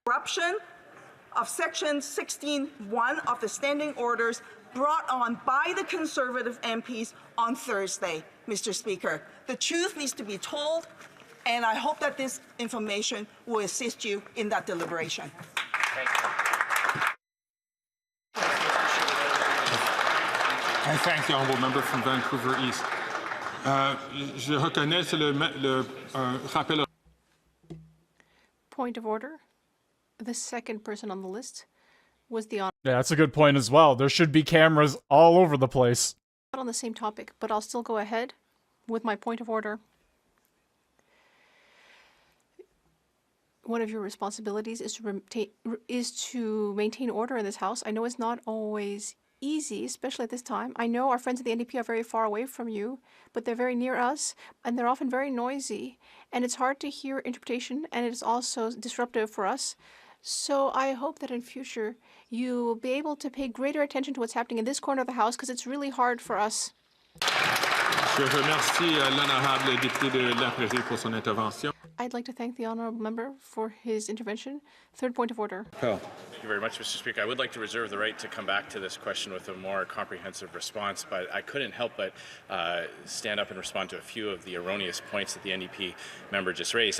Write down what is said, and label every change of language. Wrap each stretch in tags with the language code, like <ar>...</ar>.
<en>Corruption of Section 16(1) of the Standing Orders brought on by the Conservative MPs on Thursday, Mr. Speaker. The truth needs to be told, and I hope that this information will assist you in that deliberation. Thank I thank the honourable member from Vancouver East.</en> <fr>Je reconnais, c'est le rappel.</fr> <en>Point of order. The second person on the list was the Yeah, that's a good point as well. There should be cameras all over the place. not on the same topic, but I'll still go ahead with my point of order. One of your responsibilities is to maintain order in this house. I know it's not always easy, especially at this time. I know our friends at the NDP are very far away from you, but they're very near us, and they're often very noisy, and it's hard to hear interpretation, and it is also disruptive for us. So I hope that in future you will be able to pay greater attention to what's happening in this corner of the house, because it's really hard for us.</en> <fr>Je remercie l'honorable député de La Prairie pour son intervention.</fr> <en>I'd like to thank the honourable member for his intervention. Third point of order. Thank you very much, Mr. Speaker. I would like to reserve the right to come back to this question with a more comprehensive response, but I couldn't help but stand up and respond to a few of the erroneous points that the NDP member just raised.</en>